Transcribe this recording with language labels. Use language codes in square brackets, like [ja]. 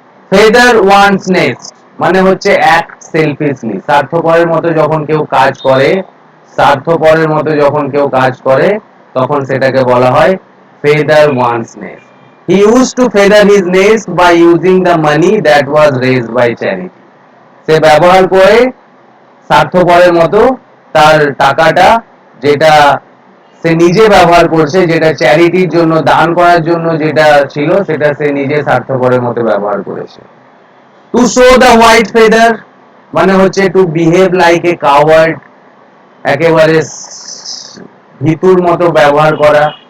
[en] Feather one's nest [bn] মানে হচ্ছে [en] act selfishly, [bn] স্বার্থপরের মতো যখন কেউ কাজ করে, স্বার্থপরের মতো যখন কেউ কাজ করে তখন সেটাকে বলা হয় [en] feather one's nest. He used to feather his nest by using the money that was raised by charity. [bn] সে ব্যবহার করে স্বার্থপরের মতো তার টাকাটা, যেটা সে নিজে ব্যবহার করছে, যেটা চ্যারিটির জন্য, দান করার জন্য যেটা ছিল, সেটা সে নিজে স্বার্থপরের মতো ব্যবহার করেছে। [en] to show the white feather [bn] মানে হচ্ছে [en] to behave like a coward, [bn] একেবারে ভিতুর মতো ব্যবহার করা।